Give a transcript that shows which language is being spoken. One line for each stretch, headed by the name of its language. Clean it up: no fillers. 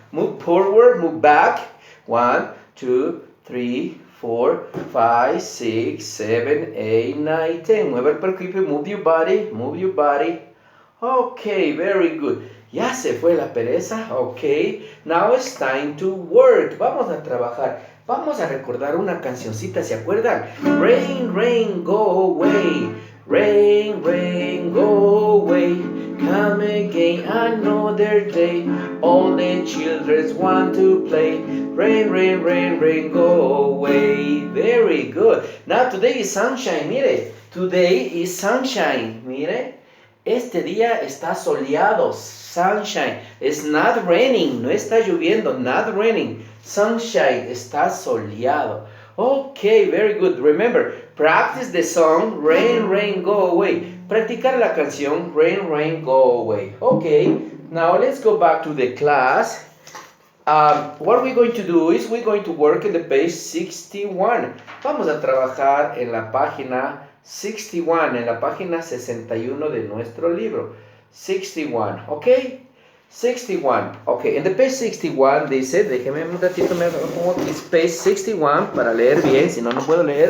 English: Move forward, move back. 1, 2, 3, 4, 5, 6, 7, 8, 9, 10.
Spanish: Mueve el percuito,
English: move your body, move your body. Okay, very good.
Spanish: Ya se fue la pereza.
English: Okay, now it's time to work.
Spanish: Vamos a trabajar. Vamos a recordar una cancioncita, ¿se acuerdan?
English: Rain, rain, go away. Rain, rain, go away. Come again another day. All the children want to play. Rain, rain, rain, rain, go away. Very good. Now today is sunshine,
Spanish: mire.
English: Today is sunshine,
Spanish: mire. Este día está soleado,
English: sunshine. It's not raining,
Spanish: no está lloviendo,
English: not raining. Sunshine,
Spanish: está soleado.
English: Okay, very good. Remember, practice the song Rain, Rain, Go Away.
Spanish: Practicar la canción
English: Rain, Rain, Go Away. Okay, now let's go back to the class. What we're going to do is we're going to work in the page 61.
Spanish: Vamos a trabajar en la página 61, en la página 61 de nuestro libro. 61, ¿ok? 61, ok. En
English: the page 61
Spanish: dice, déjeme un ratito, me pongo page 61 para leer bien, si no, no puedo leer.